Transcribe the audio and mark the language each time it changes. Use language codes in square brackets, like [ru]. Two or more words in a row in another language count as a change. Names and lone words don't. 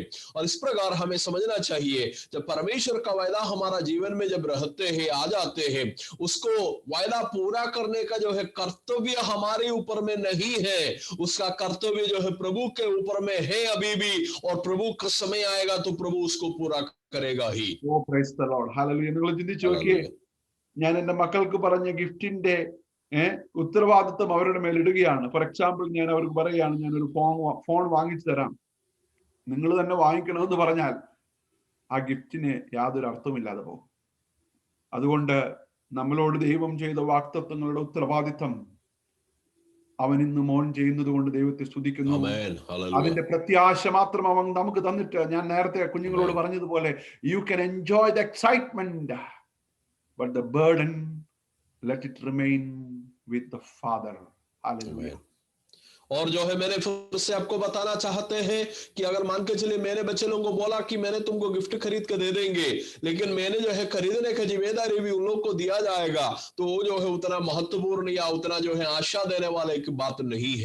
[hi] और इस प्रकार हमें समझना चाहिए, जब परमेश्वर का वायदा हमारा जीवन में जब रहते हैं, आ जाते हैं, उसको उसको वायदा पूरा करने का जो है कर्तव्य हमारे ऊपर में नहीं है, उसका कर्तव्य जो है प्रभु के ऊपर में है अभी भी, और प्रभु का समय आएगा तो प्रभु उसको पूरा करेगा ही। [ml] ഓ [en] praise the Lord, [ml] ഹല്ലേലൂയ. നിങ്ങൾ ചിന്തിച്ചു നോക്കിയേ, [hi] हालेलुया। [ml] ഞാൻ എന്റെ മക്കൾക്ക് പറഞ്ഞ ഗിഫ്റ്റിന്റെ ഉത്തരവാദിത്വം അവരുടെ മേൽ ഇടുകയാണ്. [en] for example, [ml] ഞാൻ അവർക്ക് പറയുകയാണ്, ഞാനൊരു ഫോൺ വാങ്ങിച്ചു തരാം, നിങ്ങൾ തന്നെ വാങ്ങിക്കണമെന്ന് പറഞ്ഞാൽ ആ ഗിഫ്റ്റിന് യാതൊരു അർത്ഥമില്ലാതെ പോകും. അതുകൊണ്ട് നമ്മളോട് ദൈവം ചെയ്ത വാഗ്ദത്തങ്ങളുടെ ഉത്തരവാദിത്വം അവൻ ഇന്ന് മോൻ ചെയ്യുന്നത് കൊണ്ട് ദൈവത്തെ സ്തുതിക്കുന്നു. ആമേൻ. ഹല്ലേലൂയ. അതിന്റെ പ്രത്യാശ മാത്രം അവൻ നമുക്ക് തന്നിട്ട്, ഞാൻ നേരത്തെ കുഞ്ഞുങ്ങളോട് പറഞ്ഞതുപോലെ, [en] you can enjoy the excitement, but the burden let it remain with the Father. Hallelujah. [hi] और जो है मैंने फिर से आपको बताना चाहते हैं कि अगर मान के चलिए मेरे बच्चे लोगों को बोला कि मैंने तुमको गिफ्ट खरीद के दे देंगे, लेकिन मैंने जो है खरीदने की जिम्मेदारी भी उन लोग को दिया जाएगा, तो वो जो है उतना महत्वपूर्ण या उतना जो है आशा देने वाला एक बात नहीं है।